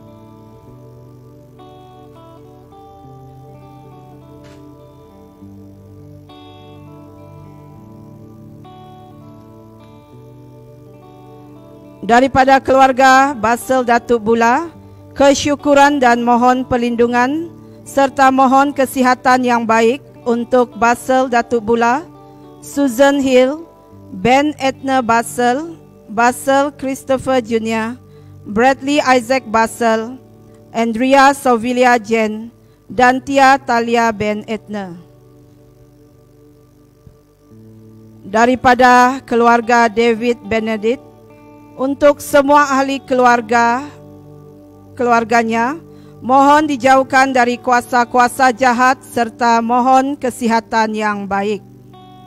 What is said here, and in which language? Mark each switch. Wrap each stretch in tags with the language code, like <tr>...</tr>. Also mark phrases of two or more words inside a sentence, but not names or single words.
<ms>Daripada keluarga Basel Datuk Bula, kesyukuran dan mohon perlindungan serta mohon kesihatan yang baik untuk Basel Datuk Bula, Susan Hill, Ben Edna Basel, Basel Christopher Jr., Bradley Isaac Basel, Andrea Sovilia Jen, dan Tia Talia Ben Edna. Daripada keluarga David Benedict, untuk semua ahli keluarganya, mohon dijauhkan dari kuasa-kuasa jahat serta mohon kesihatan yang baik.</ms>